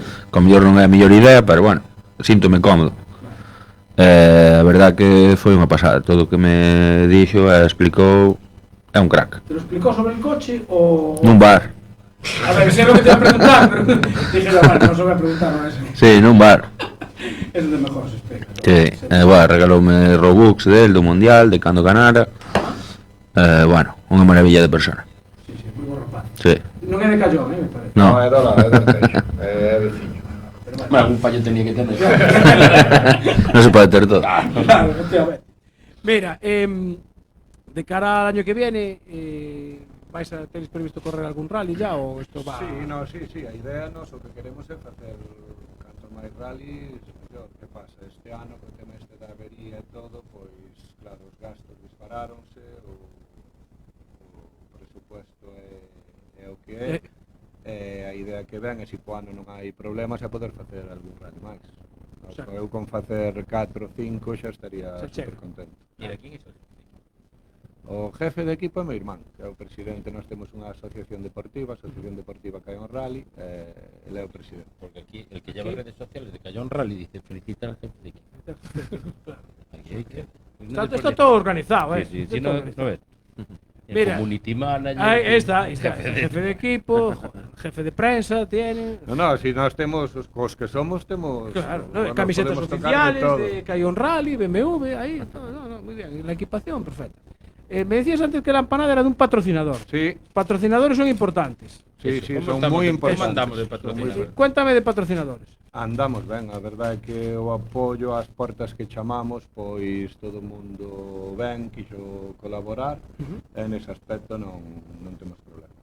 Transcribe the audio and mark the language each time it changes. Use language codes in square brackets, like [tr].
[gl] Como mellor non é a mellor idea, pero bueno, síntome cómodo. A verdad que foi unha pasada, todo o que me dixo e explicou, é un crack. [es] ¿Te lo explicó sobre el coche o...? [gl] Nun bar. [es] A ver, sé lo que te iba a preguntar, pero dije, vale, no se voy a preguntar, ¿no? [gl] Sí, nun bar. [es] Es donde mejor se explica. [gl] Sí, bueno, regaloume Robux del do Mundial, de cando ganara. Bueno, unha maravilla de persona. Sí, moi bo rapaz. Sí. Non é de Callón, me parece. No, é do lado, é do Teixo, é veciño. [es] Bueno, algún fallo tenía que tener. [gl] Non se pode ter todo. [es] Claro, efectivamente. Mira, de cara al año que viene, ¿tenéis previsto correr algún rally ya o esto va...? [gl] Sí, a idea nos o que queremos é facer canto máis rallies, mellor. Que pasa? Este ano, co tema este da avería e todo, pois, claro, os gastos disparáronse, o presupuesto é o que é, a idea que ven é se po ano non hai problemas é poder facer algún rally máis. Eu con facer 4 ou 5 xa estaría super contento. Mira, ¿quién é eso? O jefe de equipo é meu irmán, que é o presidente. Nós temos unha asociación deportiva, Caión Rally, ele é o presidente. [es] Porque aquí el que lleva redes sociales de Cayón Rally dice felicitar al jefe de equipo. Está todo organizado, Sí, no ves. Mira, community manager. Ahí está, jefe de equipo, jefe de prensa tiene. [gl] No, si nós temos os que somos, temos [es] claro, camisetas oficiales de Cayón Rally, BMW, ahí, todo, muy bien, la equipación perfecta. Me decías antes que la empanada era de un patrocinador. Sí. Patrocinadores son importantes. [gl] Sí, son moi importantes. Andamos de patrocinadores? [es] Cuéntame de patrocinadores. [gl] Andamos ben, a verdade é que o apoio ás portas que chamamos, pois todo o mundo ven, quixo colaborar, e nese aspecto non temos problema.